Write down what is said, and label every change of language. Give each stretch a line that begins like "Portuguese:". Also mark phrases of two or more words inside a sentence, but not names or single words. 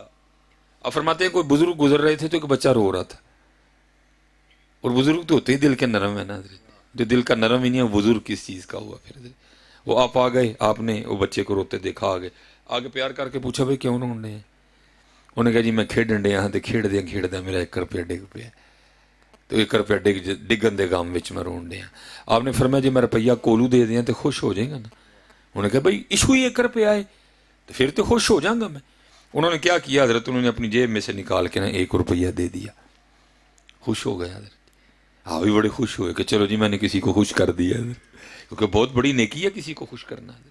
Urdu: اب فرماتے ہیں کوئی بزرگ گزر رہے تھے تو ایک بچہ رو رہا تھا, اور بزرگ تو ہوتے ہی دل کے نرم ہے نا حضرت, جو دل کا نرم ہی نہیں ہے بزرگ کس چیز کا ہوا. پھر وہ آپ آ گئے, آپ نے وہ بچے کو روتے دیکھا, آگے پیار کر کے پوچھا بھائی کیوں رون رہے ہیں. انہوں نے کہا
Saraiki: جی میں کھیڈن ڈے یہاں تے کھیڈ میرا 1 روپیہ ڈگ پیا, تو 1 روپیہ ڈگن دے گام وچ میں رون ڈیا.
Urdu: آپ نے فرمایا جی
Saraiki: میں روپیہ کولو دے دیاں تے
Urdu: خوش ہو جائے گا نا. انہوں نے کہا بھائی ایشو ہی 1 روپیہ ہے تو پھر تو خوش ہو جاؤں گا میں. انہوں نے کیا کیا حضرت, انہوں نے اپنی جیب میں سے نکال کے نا 1 روپیہ دے دیا. خوش ہو گیا حضرت. آپ بھی بڑے خوش ہوئے کہ چلو جی میں نے کسی کو خوش کر دیا حضرت, کیونکہ بہت بڑی نیکی ہے کسی کو خوش کرنا حضرت.